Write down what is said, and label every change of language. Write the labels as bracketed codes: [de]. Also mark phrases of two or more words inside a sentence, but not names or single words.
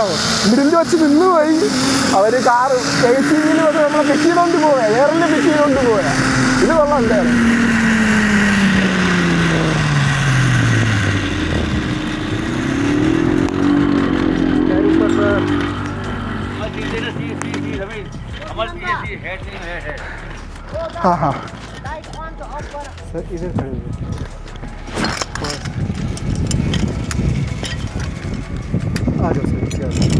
[ml] മിഡിൽ വെച്ച് നിന്നുപോയി അവർ കാറ് KCB-യിൽ വന്ന് നമ്മളെ പിക്ക് ചെയ്തുകൊണ്ട് പോവുക, എയറിൽ പിക്ക് ചെയ്തുകൊണ്ട് പോവുക. ഇത് കൊള്ളാം എന്തായാലും. [hi] हाँ सर इधर खड़े हुए आ जाओ सर, नीचे आ जाओ.